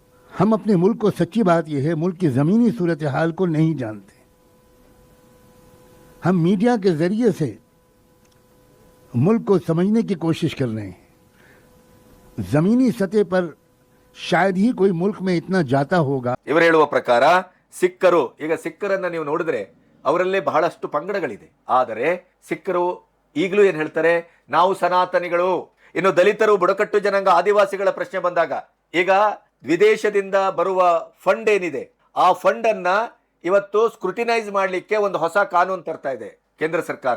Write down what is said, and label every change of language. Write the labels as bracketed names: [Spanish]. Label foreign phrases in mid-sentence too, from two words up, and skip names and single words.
[Hindi] हम अपने मुल्क को, सच्ची बात यह है, मुल्क की ज़मीनी सूरत हाल को नहीं जानते। हम मीडिया के ज़रिए से मुल्क को समझने की कोशिश कर रहे हैं। ज़मीनी सतह पर शायद ही कोई मुल्क में इतना जाता होगा। [Kannada] ಇವರು ಹೇಳುವ ಪ್ರಕಾರ ಸಿಖ್ಖರು, ಈಗ ಸಿಖ್ಖರನ್ನ ನೀವು ನೋಡಿದ್ರೆ ಅವರಲ್ಲೇ ಬಹಳಷ್ಟು ಪಂಗಡಗಳಿದೆ, ಆದರೆ ಸಿಖ್ಖರು ಈಗಲೂ ಏನ್ ಹೇಳ್ತಾರೆ, ನಾವು ಸನಾತನಿಗಳು. ಇನ್ನು ದಲಿತರು, ಬುಡಕಟ್ಟು ಜನಾಂಗ, ಆದಿವಾಸಿಗಳ ಪ್ರಶ್ನೆ ಬಂದಾಗ ಈಗ ವಿದೇಶದಿಂದ ಬರುವ ಫಂಡ್ ಏನಿದೆ, ಆ ಫಂಡ್ ಅನ್ನ ಇವತ್ತು ಸ್ಕ್ರೂಟಿನೈಸ್ ಮಾಡಲಿಕ್ಕೆ ಒಂದು ಹೊಸ ಕಾನೂನು ತರ್ತಾ ಇದೆ ಕೇಂದ್ರ ಸರ್ಕಾರ.